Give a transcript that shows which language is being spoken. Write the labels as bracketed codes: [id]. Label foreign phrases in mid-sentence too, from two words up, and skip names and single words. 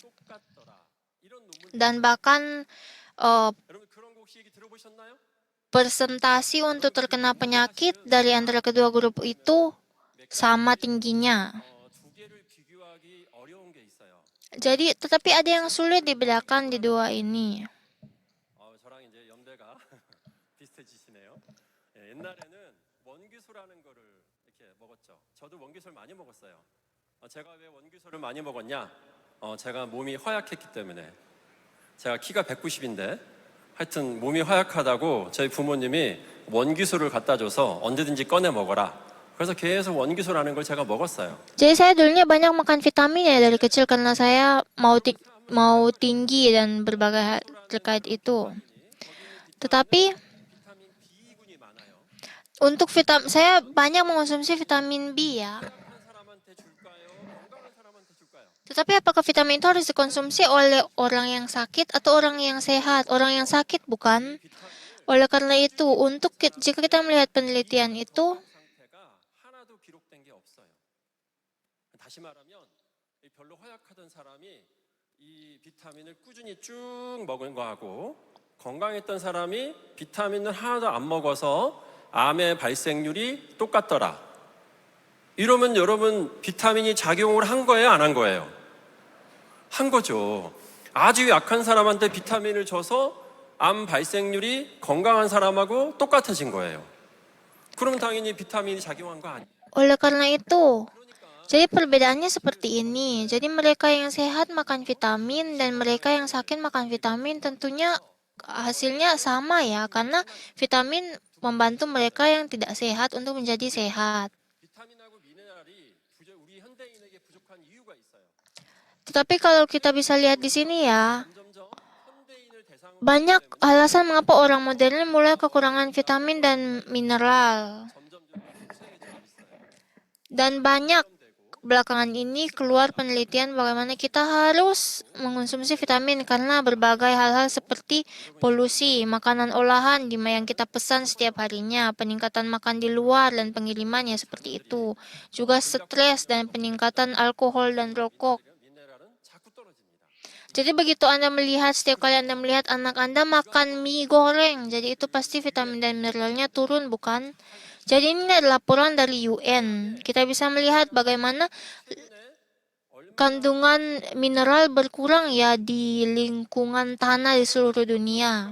[id] Dan bahkan persentasi untuk terkena penyakit dari antara kedua grup itu sama tingginya. Jadi, tetapi ada yang sulit dibedakan di dua ini. [ko] 제가 왜 원기소를 많이 먹었냐? 제가 몸이 허약했기 때문에. 제가 키가 190인데 하여튼 몸이 허약하다고 저희 부모님이 원기소를 갖다 줘서 언제든지 꺼내 먹어라. 그래서 계속 원기소라는 걸 제가 먹었어요. [id] Jadi saya dulunya banyak makan vitamin ya dari kecil karena saya mau tinggi dan berbagai hal terkait itu. Tetapi [ko] B군이 많아요. [id] Untuk saya banyak mengonsumsi vitamin B ya. [ko] 약한 사람한테 줄까요? 건강한 사람한테 줄까요? [id] Tetapi apakah vitamin itu harus dikonsumsi oleh orang yang sakit atau orang yang sehat? Orang yang sakit bukan. [ko] 비타민을 [id] Oleh karena itu, jika kita melihat penelitian itu, [ko] 건강 상태가 하나도 기록된 게 없어요. 다시 말하면 별로 허약하던 사람이 이 비타민을 꾸준히 쭉 먹은 거하고 건강했던 사람이 비타민을 하나도 안 먹어서 암의 발생률이 똑같더라. 이러면 여러분 비타민이 작용을 한 거예요, 안 한 거예요? 한 거죠. 아주 약한 사람한테 비타민을 줘서 암 발생률이 건강한 사람하고 똑같아진 거예요. 그러면 당연히 비타민이 작용한 거 아니에요? [id] oleh karena itu, jadi perbedaannya seperti ini. Jadi mereka yang sehat makan vitamin dan mereka yang sakit makan vitamin tentunya hasilnya sama ya, karena vitamin membantu mereka yang tidak sehat untuk menjadi sehat. [ko] 비타민하고 미네랄이 우리 현대인에게 부족한 이유가 있어요. [id] Tetapi kalau kita bisa lihat di sini ya, [ko] 점점점 현대인을 대상으로 [id] banyak alasan mengapa orang modern mulai kekurangan vitamin dan mineral. [ko] 점점점 생겨지고 있어요. [id] Dan banyak belakangan ini keluar penelitian bagaimana kita harus mengonsumsi vitamin karena berbagai hal-hal seperti polusi, makanan olahan yang kita pesan setiap harinya, peningkatan makan di luar dan pengirimannya seperti itu. Juga stres dan peningkatan alkohol dan rokok. [ko] 미네랄은 자꾸 떨어집니다. [id] Jadi begitu Anda melihat, setiap kali Anda melihat anak Anda makan mie goreng, jadi itu pasti vitamin dan mineralnya turun, bukan? Jadi ini adalah laporan dari UN. Kita bisa melihat bagaimana kandungan mineral berkurang ya di lingkungan tanah di seluruh dunia.